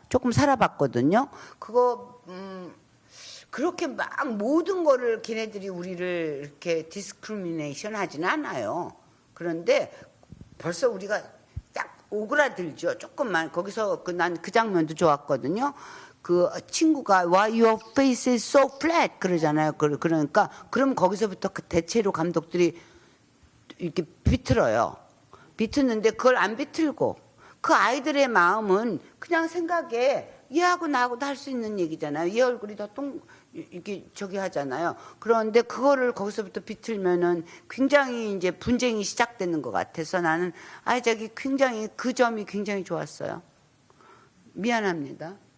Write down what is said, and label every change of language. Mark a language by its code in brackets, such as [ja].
[ko] 조금 살아봤거든요. 그거 그렇게 막 모든 거를 걔네들이 우리를 이렇게 디스크리미네이션 하지는 않아요. 그런데 벌써 우리가 딱 오그라들죠. 조금만. 거기서 난 그 장면도 좋았거든요. 그 친구가 [en] Why your face is so flat [ko] 그러잖아요. 그러니까 그럼 거기서부터 그 대체로 감독들이 이렇게 비틀어요. 비트는데 그걸 안 비틀고 그 아이들의 마음은 그냥 생각에 얘하고 나하고도 할 수 있는 얘기잖아요. 얘 얼굴이 더 이렇게 저기 하잖아요. 그런데 그거를 거기서부터 비틀면은 굉장히 이제 분쟁이 시작되는 것 같아서 나는 저기 굉장히 그 점이 굉장히 좋았어요. 미안합니다.